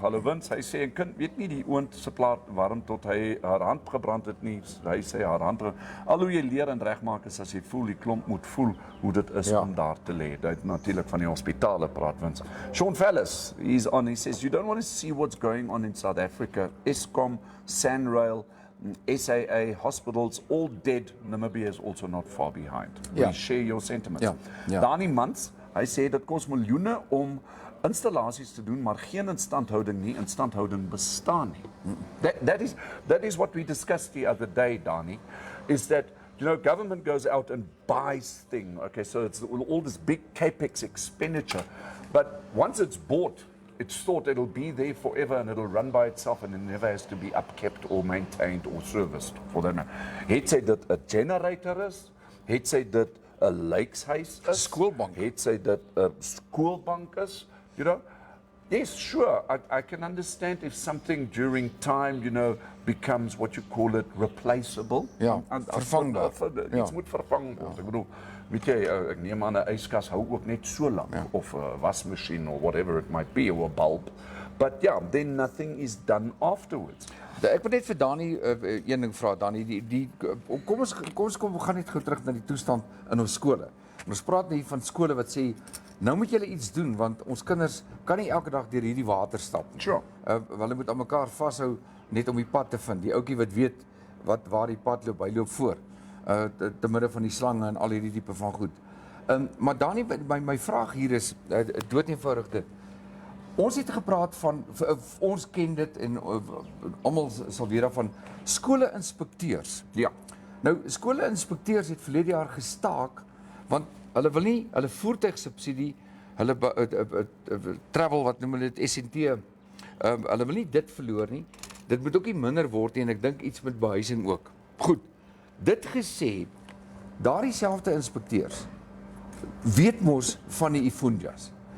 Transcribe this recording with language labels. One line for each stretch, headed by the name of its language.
Afrikaans: Hallo Vince, hy sê 'n kind weet nie die oond se plaat warm tot hy haar hand gebrand het nie. Hy sê haar hand, al hoe jy leer en regmaak is as jy voel die klomp moet voel hoe dit is Ja. om daar te lê. Dit natuurlik van die hospitale praat Vince.
English: Sean Fellis, he's on, he says you don't want to see what's going on in South Africa. Eskom, Sanrail, SAA, hospitals, all dead. Namibia is also not far behind.
Afrikaans: Ja.
English: We share your sentiments.
Afrikaans: Ja, ja. Dani Mans, hy sê dit kos miljoene om installasies te doen, maar geen instandhouding nie. Instandhouding bestaan nie.
English: That is what we discussed the other day, Dani, is that government goes out and buys things. Okay, so it's all this big capex expenditure, but once it's bought, it's thought it'll be there forever and it'll run by itself and it never has to be upkept or maintained or serviced for that matter.
Afrikaans: Het sy dit 'n generator is? Het sy dit 'n lijkshuis is? Skoolbank. Het sy dit 'n skoolbank is?
English: Yes, sure. I can understand if something during time, becomes what you call it replaceable.
Afrikaans: Ja, vervangbaar. Iets moet vervang word. Ek bedoel, weet jy, ek neem aan 'n yskas hou ook net so lank, of 'n wasmasjien or whatever it might be, or 'n bulb.
English: But yeah, then nothing is done afterwards.
Afrikaans: Ek wil net vir Dani een ding vra, Dani, kom ons gaan net gou terug na die toestand in ons skole. Ons praat nie van skole wat sê nou moet julle iets doen want ons kinders kan nie elke dag deur hierdie water stap nie.
English: Sure.
Afrikaans: Hulle moet aan mekaar vashou net om die pad te vind. Die ouetjie wat weet waar die pad loop, hy loop voor. Te midde van die slange en al hierdie tipe van goed. Maar Dani, my vraag hier is dood eenvoudig dit. Ons het gepraat van ons ken dit en almal sal weet daarvan skole-inspekteurs. Ja. Nou skole-inspekteurs het verlede jaar gestaak want hulle wil nie hulle voertuigsubsidie, hulle travel wat noem hulle dit SNT, hulle wil nie dit verloor nie. Dit moet ook nie minder word nie en ek dink iets met behuising ook. Goed. Dit gesê, daardie selfde inspekteurs weet mos van die Ifunjas.